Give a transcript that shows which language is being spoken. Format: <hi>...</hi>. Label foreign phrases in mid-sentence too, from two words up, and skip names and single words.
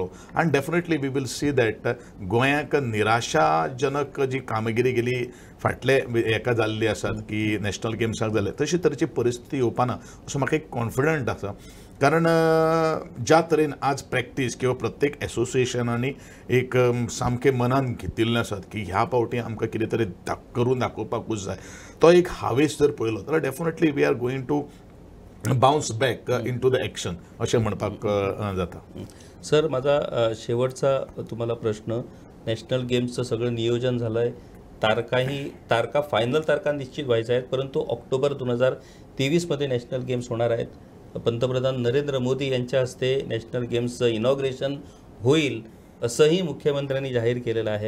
<kok>आनी</kok> <en>definitely we will see that</en> <kok>गोंयाक निराशाजनक जी कामगिरी गेली फाटले हेका जाल्ली आसात की नॅशनल गेम्साक जाले तशी तरेची परिस्थिती येवपाना असो म्हाका एक कॉन्फिडंट आसा. कारण ज्या तरेन आज प्रॅक्टीस किंवा प्रत्येक एसोसिएशनांनी एक सामकें मनान घेतिल्लें आसात की ह्या फावटी आमकां कितें तरी करून दाखोवपाकूच जाय, तो एक हावेस जर पळयलो जाल्यार</kok> <en>definitely we are going to bounce back into the action</en> <kok>अशें म्हणपाक जाता.</kok> <mr>सर, माझा शेवटचा तुम्हाला प्रश्न, नॅशनल गेम्सचं सगळं नियोजन झालं आहे, तारखा फायनल तारखा निश्चित व्हायच्या आहेत, परंतु ऑक्टोबर 2023मध्ये नॅशनल गेम्स होणार आहेत. पंतप्रधान नरेंद्र मोदी यांच्या हस्ते नॅशनल गेम्सचं इनॉग्रेशन होईल असंही मुख्यमंत्र्यांनी जाहीर केलेलं आहे.</mr>